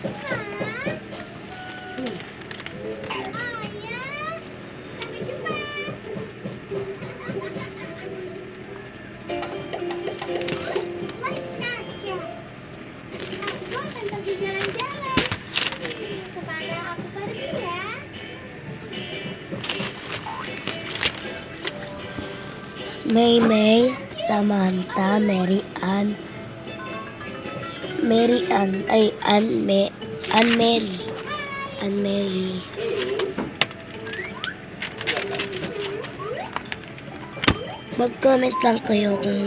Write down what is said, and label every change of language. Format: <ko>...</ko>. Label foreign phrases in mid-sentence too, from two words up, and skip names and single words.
<id>Ayah, sampai jumpa. Mas Tasya, aku akan pergi jalan-jalan. Kemana aku pergi ya? May, Samantha, Mary Ann, Ann Mary.</id> <tl>Mag-comment lang kayo kung</tl>